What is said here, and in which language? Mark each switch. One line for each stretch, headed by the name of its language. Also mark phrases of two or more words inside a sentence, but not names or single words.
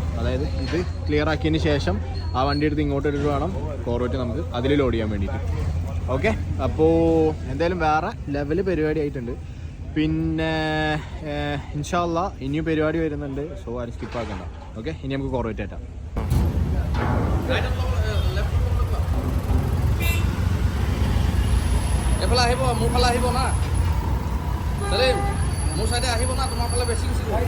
Malayalam: അതായത് ഇത് ക്ലിയർ ആക്കിയതിന് ശേഷം ആ വണ്ടി എടുത്ത് ഇങ്ങോട്ട് ഇട്ടിട്ട് വേണം കോർവെറ്റ് നമുക്ക് അതിൽ ലോഡ് ചെയ്യാൻ വേണ്ടിയിട്ട്. ഓക്കെ, അപ്പോൾ എന്തായാലും വേറെ ലെവല് പരിപാടി ആയിട്ടുണ്ട്. പിന്നെ
Arabic: إن شاء الله
Malayalam: ഇനിയും പരിപാടി വരുന്നുണ്ട്. സോ ആരും സ്കിപ്പ് ആക്കണ്ട. ഓക്കെ, ഇനി നമുക്ക് കോർവെറ്റ് ആറ്റാം.
Assamese: মোৰ চাইডে আহিব না, তোমাৰ ফালে বেছি গুচি